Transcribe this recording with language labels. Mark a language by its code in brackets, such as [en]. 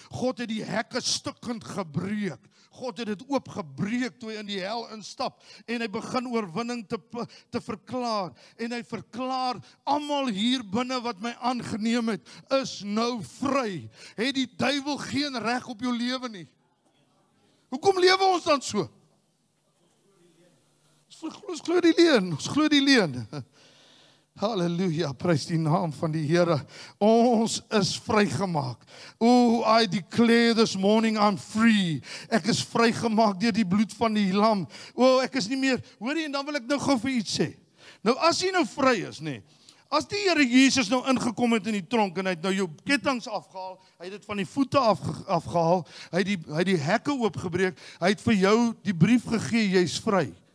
[af] God het die hekke stukkend gebreek. God het dit oopgebreek toe hy in die hel instap, en hy begin oorwinning te verklaar, en hy verklaar, almal hier binne wat my aangeneem het, is nou vry. Het die duiwel geen reg op jou lewe nie. Hoekom lewe ons dan so? Ons glo die leuen, ons glo die leuen. Halleluja, prys die naam van die Here. Ons is vrygemaak. [en] Oh, I declare this morning I'm free. [af] Ek is vrygemaak deur die bloed van die lam. Oh, ek is nie meer, hoor jy, en dan wil ek nou gou vir iets sê. Nou as jy nou vry is, nê, as die Here Jesus nou ingekom het in die tronk, en hy het nou jou kettinge afgehaal, hy het dit van die voete afgehaal, hy het die hekke oopgebreek, hy het vir jou die brief gegee, jy's vry.